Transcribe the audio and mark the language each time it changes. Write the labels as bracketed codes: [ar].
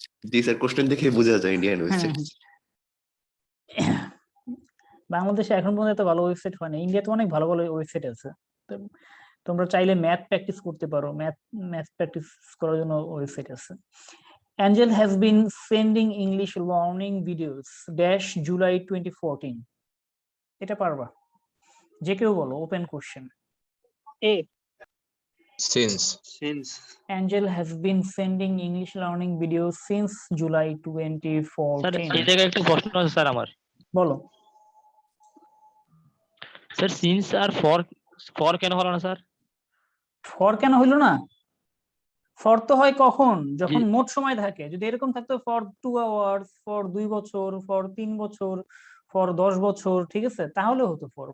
[bn] জি sir, question দেখে বোঝা যায় ইন্ডিয়ান ওয়েবসাইট। বাংলাদেশে এখন পর্যন্ত এত ভালো ওয়েবসাইট হয় না, ইন্ডিয়াতে অনেক ভালো ভালো ওয়েবসাইট আছে। তো তোমরা চাইলে ম্যাথ প্র্যাকটিস করতে পারো, ম্যাথ প্র্যাকটিস করার জন্য ওয়েবসাইট আছে। [en] Angel has been sending English learning videos dash July 2014. [bn] এটা পারবা? যে কেউ বলো, open question. [en] A. Since. Angel has been sending English learning videos since July [bn] sir [en] 2014. [bn] এই জায়গায় একটা প্রশ্ন আছে স্যার আমার। বলো। স্যার সিন্স আর ফর কেন হলো না স্যার? ফর কেন হইলো না? ফর তো হয় কখন, যখন জি। মোট সময় থাকে। যদি এরকম থাকতো [en] for 2 hours, [bn] ফর 2 বছর, ফর 3 বছর, ফর 10 বছর, ঠিক আছে, তাহলে হতো ফর।